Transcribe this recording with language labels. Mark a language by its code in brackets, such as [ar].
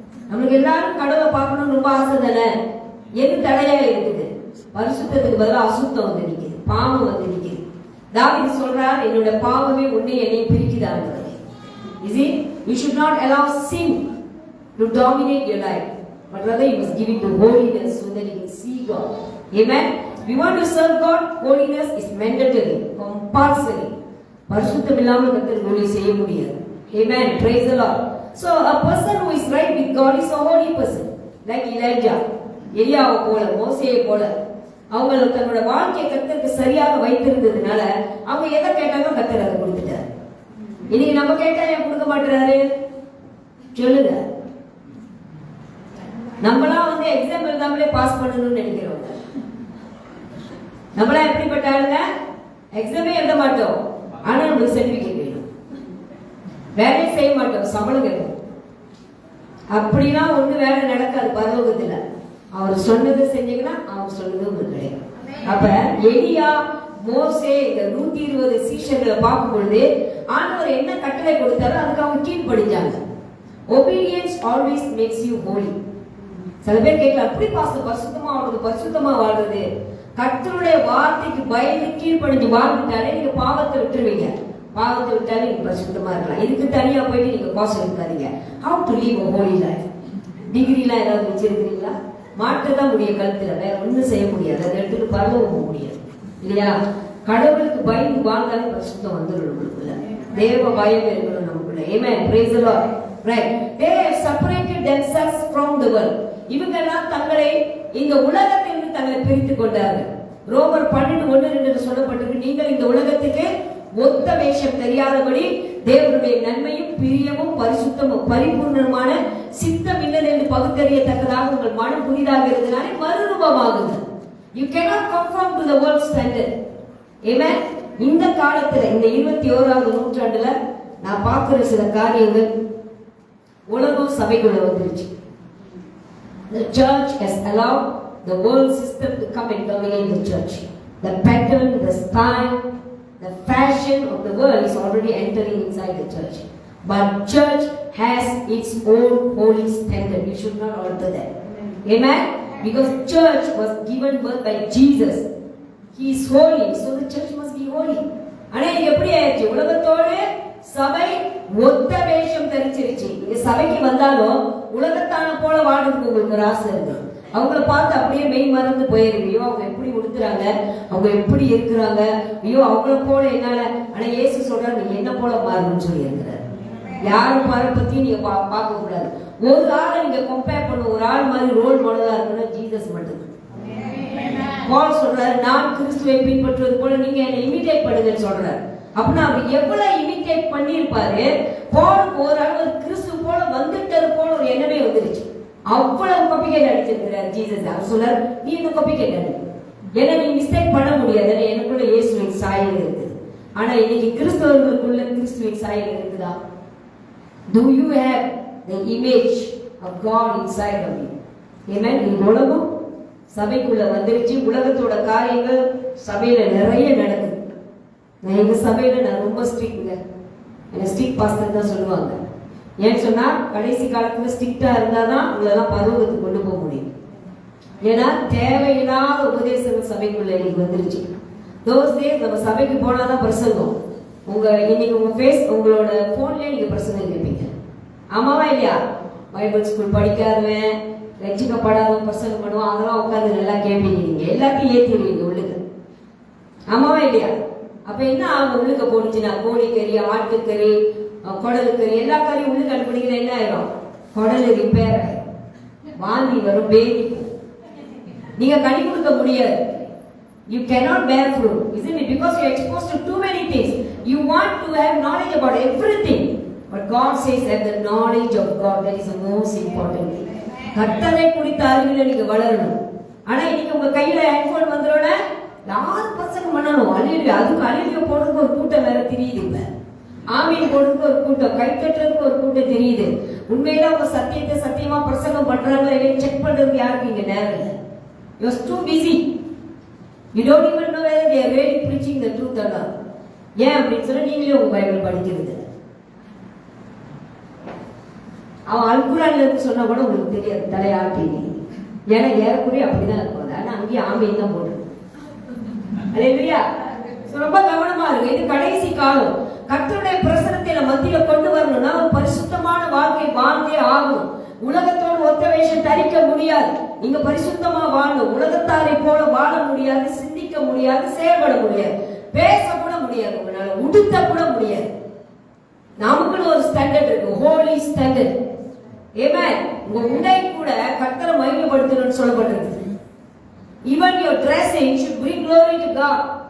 [ta] நமக்கு எல்லாரும் கடவுளை பார்க்கணும்னு ரொம்ப ஆசை தானே? எது தடையா இருக்குது? பரிசுத்தத்துக்கு பதிலாக அசுத்தம் வந்து நிக்குது, பாவம் வந்து நிக்குது. தாவீது சொல்றார், என்னோட பாவமே உன்னை என்னை பிரிக்குதாங்க. [en] Is it? You should not allow sin to dominate your life, but rather you must give it to holiness so that you can see God. Amen. If you want to serve God, holiness is mandatory, compulsory. [ta] பரிசுத்தம் இல்லாமல் கர்த்தர் ஊழியம் செய்ய முடியாது. [en] Amen. Praise the Lord. So a person who is right with God is a holy person, like Elijah, [ta] எலியாவை போல, மோசேயை போல. அவங்க தன்னோட வாழ்க்கையை கர்த்தருக்கு சரியாக வைத்திருந்ததுனால அவங்க எதை கேட்டாலும் கர்த்தர் அதை கொடுத்துட்டார். இன்னைக்கு நம்ம கேட்டா ஏன் கொடுக்க மாட்டாரு? சொல்லுங்க. நம்மளாம் வந்து எக்ஸாம் எழுதாமலே பாஸ் பண்ணணும்னு நினைக்கிறோம். நம்மளாம் எப்படிப்பட்டாருங்க? எக்ஸாமே எழுத மாட்டோம், ஆனா நம்மளுக்கு சர்டிபிகேட் வேணும். வேலையை செய்ய மாட்டோம், சம்பளம் கேட்கும். அப்படின்னா ஒண்ணு வேலை நடக்காது பரலோகத்துல. அவர் சொன்னதை செஞ்சீங்கன்னா அவர் சொன்னது உங்களுக்கு கிடைக்கும். அப்ப எலியா, மோசே, இந்த 120 சீஷர்களை பார்க்கும் பொழுது ஆண்டவர் என்ன கட்டளை கொடுத்தாரோ அதுக்கு அவங்க கீழ்ப்படிஞ்சாங்க. [en] Obedience always makes you holy. [ta] சில பேர் கேட்கலாம், அப்படி பரிசுத்தமா வாழ்றது, பரிசுத்தமா வாழ்றது. கர்த்தருடைய வார்த்தைக்கு பயந்து கீழ்ப்படிஞ்சு வாழ்ந்துட்டாலே நீங்க பாவத்தை விட்டுருவீங்க. பாவத்தை விட்டாலே நீங்க பரிசுத்தமா இருக்கலாம். இதுக்கு தனியா போயிட்டு நீங்க கோர்ஸ் எடுக்காதீங்க. [en] How to live a holy life. [ta] Degree எல்லாம் ஏதாவது வச்சிருக்கீங்களா? மாற்றதான் முடிய கழுத்துல, வேற ஒண்ணும் செய்ய முடியாது. அதை எடுத்துட்டு பரலோகம் போக முடியாது இல்லையா? கடவுளுக்கு பயந்து வாழ்ந்தாலே பரிசுத்தம் வந்துடும் நமக்குள்ள. தேவ பயம் இருக்கணும் நமக்குள்ள. Amen. [en] Praise the Lord. Right. They have separated themselves from the world. [ta] இவங்க எல்லாம் தங்களை இந்த உலகத்திலிருந்து தங்களை பிரித்துக் கொண்டார்கள். ரோமர் 12:1-2 சொல்லப்பட்டிருக்கு, நீங்கள் இந்த உலகத்துக்கு ஒத்த வேஷம் தெரியாதபடி தேவனுடைய நன்மையும் பிரியமும் பரிசுத்தமும் பரிபூர்ணமான சித்தம் இல்லது என்று பகுத்தறியத்தக்கதாக உங்கள் மனம் புதிதாக இருந்தனாலே மறுரூபமாகுது. [en] You cannot conform to the world standard. Amen. [ta] இந்த காலத்துல இந்த 21வது நூற்றாண்டுல நான் பார்க்கிற சில காரியங்கள் உலகம் சபைக்குள்ள வந்துருச்சு. [en] The church has allowed the world system to come and dominate the church. The pattern, the style, the fashion of the world is already entering inside the church. But church has its own holy standard. You should not alter that. Amen. Because church was given birth by Jesus. He is holy, so the church must be holy. [ta] ஆனா இது எப்படி ஆயிடுச்சு? உலகத்தோடு சபை ஒத்த வேஷம் தரிச்சிருச்சு. இந்த சபைக்கு வந்தாலும் உலகத்தான போல வாழ்றதுக்கு உங்களுக்கு ஒரு ஆசை இருக்கு. அவங்கள பார்த்து அப்படியே மெய் மறந்து போயிருங்க. ஐயோ அவங்க எப்படி உடுத்துறாங்க, அவங்க எப்படி இருக்கிறாங்க, ஐயோ அவங்கள போல என்னால. ஆனா இயேசு சொல்றாரு, நீ என்ன போல மாறணும்னு சொல்லி இருக்கிறார். யாரும் பத்தி நீங்க பார்க்க கூடாது. ஒரு ஆளை நீங்க கம்பேர் பண்ண, ஒரு ஆள் மாதிரி ரோல் மாடலா இருக்குன்னா ஜீசஸ் மட்டும். பால் சொல்றாரு, நான் கிறிஸ்துவை பின்பற்றுவது போல நீங்க என்ன இமிடேட் பண்ணுங்கன்னு சொல்றாரு. அப்படின்னா அவர் எவ்வளவு இமிடேட் பண்ணிருப்பாரு. பாலுக்கு ஒரு ஆள் கிறிஸ்து போல வந்துட்டது போல ஒரு எண்ணமே வந்துருச்சு. அவ்வளவு காப்பிகேட் அடிச்சிருக்கிறார் ஜீசஸ். அவர் சொல்றாரு, நீ இந்த காப்பிகேட் அடி, ஏன்னா நீ மிஸ்டேக் பண்ண முடியாது, எனக்குள்ள இயேசுவின் சாயல் இருக்குது. ஆனா இன்னைக்கு கிறிஸ்தவர்களுக்குள்ள கிறிஸ்துவின் சாயல் இருக்குதா? [en] Do you have the image of God inside of you? [ta] Amen. இந்த உலகம் சபைக்குள்ள வந்துருச்சு. உலகத்தோட காரியங்கள் சபையில நிறைய நடக்குது. நான் எங்க சபையில நான் ரொம்ப ஸ்ட்ரிக்ட்ங்க. என்ன ஸ்ட்ரிக்ட் பாஸ்டர் தான் சொல்லுவாங்க. ஏன்னு சொன்னா கடைசி காலத்துல ஸ்ட்ரிக்டா இருந்தாதான் உங்களெல்லாம் பரவத்துக்கு கொண்டு போக முடியும். ஏன்னா தேவையில்லாத உபதேசங்கள் சபைக்குள்ள இன்னைக்கு வந்துருச்சு. [en] those days [ta] நம்ம சபைக்கு போனாதான் பிரசங்கம். இன்னைக்கு உங்களோட போன்லயே நீங்க பிரசங்கம் கேட்பீங்க. ஆமாவா இல்லையா? பைபிள் ஸ்கூல் படிக்காதவன் ரட்சிக்கப்படாதவன் பிரசங்கம் பண்ணுவான், அதெல்லாம் உட்காந்து நல்லா கேட்பீங்க. நீங்க எல்லாத்தையும் ஏத்திடுவீங்க உள்ளுக்கு. ஆமாவா இல்லையா? அப்ப என்ன ஆகும்? உள்ளுக்க போனுச்சுன்னா கோழிக்கறி, ஆட்டுக்கறி, குடலுக்கறி எல்லா கறியும் உள்ளுக்கு அனுப்பினீங்கன்னா என்ன ஆயிரும்? குடல் ரிப்பேர் ஆயிரும், வாந்தி வரும், பேதிக்கும். நீங்க கனி கொடுக்க முடியாது. [en] You cannot bear fruit, isn't it? Because you are exposed to too many things. You want to have knowledge about everything, but God says that the knowledge of God, that is the most important thing. [ta] கர்த்தரை குறித்த அறிவில நீங்க வளரணும். ஆனா இன்னைக்கு உங்க கையில iPhone வந்தரோட யாரும் பிரசங்கம் பண்ணணும். அழிவு அதுக்கு அழிவு போடுறதுக்கு ஒரு கூட்டம் வேற தெரியுது. இல்ல ஆமீன் போடுறதுக்கு ஒரு கூட்டம், கை தட்டுறதுக்கு ஒரு கூட்டம் தெரியுது. உண்மையில அவங்க சத்தியத்தை சத்தியமா பிரசங்கம் பண்றாங்களா இல்லையா செக் பண்றதுக்கு யாருக்கு இங்க நேரம் இல்லை. You are too busy. You don't even know whether they are really preaching the truth or not. ஏன் அப்படின்னு சொன்னா நீங்களே உங்க பைபிள் படிக்கிறது. அவன் அல்குரான்ல இருந்து சொன்னா கூட உங்களுக்கு தெரியாது, தலையாட்டி. ஏன்னா ஏறக்குறைய அப்படிதான் இருக்கும். ஆனா அங்கேயே ஆமையும் தான் போடுறது. அல்லேலூயா. ரொம்ப கவனமா இருக்கு. இது கடைசி காலம். கர்த்தருடைய பிரசன்னத்தை மத்தியில கொண்டு வரணும்னா பரிசுத்தமான வாழ்க்கை வாழ்ந்தே ஆகும். உலகத்தோடு ஒத்த வேஷம் தரிக்க முடியாது. நீங்க பரிசுத்தமா வாழணும். உலகத்தாரை போல வாழ முடியாது, சிந்திக்க முடியாது, செயல்பட முடியாது, பேச கூட முடியாது, உங்களால உடுத்த கூட முடியாது. நமக்குன்னு ஒரு ஸ்டாண்டர்ட் இருக்கு, ஹோலி ஸ்டாண்டர்ட். ஆமென். உங்க உடை கூட கர்த்தரை மகிமைப்படுத்தணும்னு சொல்லப்பட்டிருக்கு. [en] Even your dressing should bring glory to God.